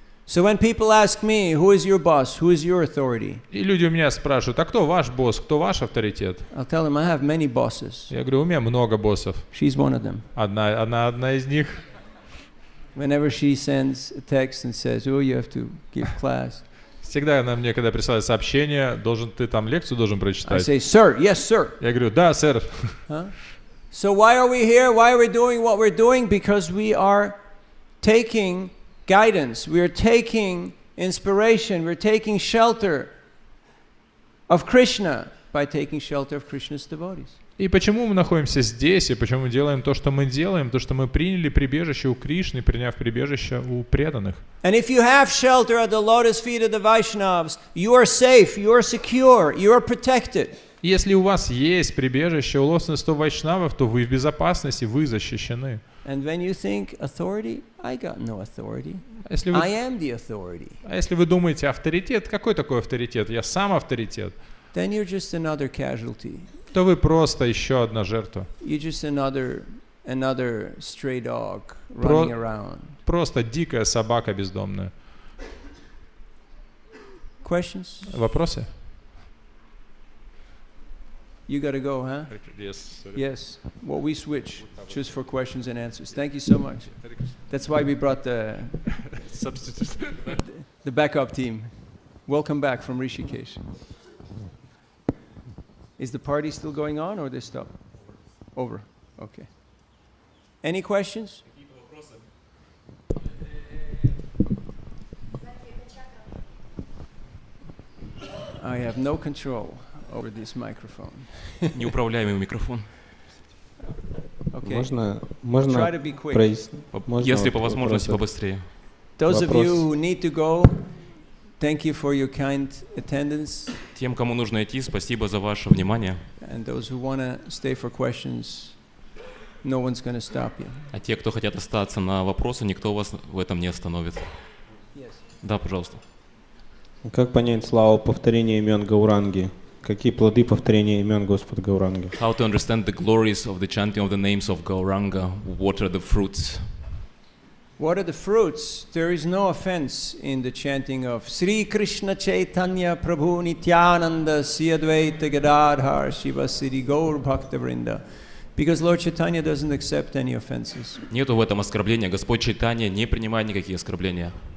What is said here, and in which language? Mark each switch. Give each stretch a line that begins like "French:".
English: So when people ask me, who is your boss, who is your authority?
Russian: И люди у меня спрашивают: а кто ваш босс, кто ваш авторитет?
English: I'll tell them I have many bosses.
Russian: Я говорю: у меня много боссов.
English: She's one of them.
Russian: Одна из них.
English: Whenever she sends a text and says, "Oh, you have to give class,"
Russian: Всегда она мне, когда присылает сообщение: ты там лекцию должен
English: I
Russian: прочитать.
English: say, "Sir, yes, sir."
Russian: Я говорю: да, сэр.
English: Huh? So why are we here? Why are we doing what we're doing? Because we are taking guidance. We are taking inspiration. We're taking shelter of Krishna by taking shelter of Krishna's devotees.
Russian: И почему мы находимся здесь, и почему мы делаем то, что мы делаем? То, что мы приняли прибежище у Кришны, приняв прибежище у преданных.
English: And if you have shelter at the lotus feet of the Vaishnavas, you are safe, you are secure, you are protected.
Russian: Если у вас есть прибежище у лотосных стоп вайшнавов, то вы в безопасности, вы защищены.
English: And when you think authority, I got no authority.
Russian: Если
English: I am the authority.
Russian: А если вы думаете: авторитет, какой такой авторитет? Я сам авторитет.
English: Then you're just another casualty.
Russian: То вы просто еще одна жертва.
English: You're just another stray dog running around.
Russian: Просто дикая собака бездомная.
English: Questions?
Russian: Вопросы?
English: You got to go, huh? Yes. Yes. Well, we switch. Choose for questions and answers. Thank you so much. That's why we brought the Substitute. the backup team. Welcome back from Rishikesh. Is the party still going on or they stop? Over. Okay. Any questions? I have no control over this microphone.
Russian: Неуправляемый микрофон.
English: Okay.
Russian: Можно
English: Try to be quick.
Russian: Если по возможности побыстрее.
English: Those of you who need to go, thank you for your kind attendance.
Russian: Тем, кому нужно идти, спасибо за ваше внимание.
English: And those who want to stay for questions, no one's going to stop you.
Russian: А те, кто хотят остаться на вопросы, никто вас в этом не остановит.
English: Yes.
Russian: Да, пожалуйста. Как понять славу повторения имен Гауранги? Какие плоды повторения имен Господа Гауранги?
English: How to understand the glories of the chanting of the names of Gauranga? What are the fruits? What are the fruits? There is no offense in the chanting of Sri Krishna Chaitanya Prabhu Nityananda Sri Advaita Gadadhar Shiva Sri Gaur Bhaktavrinda. Because Lord Chaitanya doesn't accept any offenses.
Russian: Нету в этом оскорбления. Господь Чайтанья не принимает никакие оскорбления.